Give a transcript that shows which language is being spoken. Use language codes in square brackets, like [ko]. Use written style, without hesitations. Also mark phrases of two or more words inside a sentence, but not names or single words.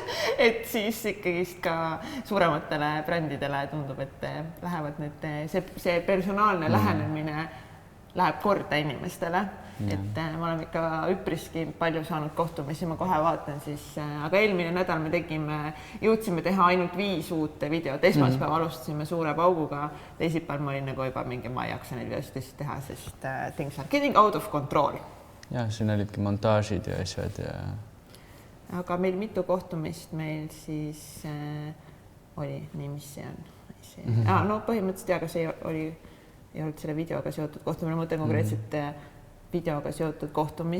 [et] Et siis ikkagist ka suurematele brändidele tundub, et lähevad need, see personaalne lähenemine läheb korda inimestele. Et ma olen ikka üpriski palju saanud kohtumisi, ma kohe vaatan siis, aga eelmine nädal me jõudsime teha ainult 5 uut videot. Esmaspäev alustasime suure pauguga, teisipäeval ma olin nagu juba mingi, ma ei jaksa neid videosid teha, sest [en] things are getting out of control. [et] Ja, siin olidki montaažid ja asjad ja... Aga meil mitu kohtumist meil siis oli, nii mis see on? No põhimõtteliselt aga see ei olnud selle videoga seotud kohtumine, ma mõtlen konkreetselt videoga seotud kohtumisi.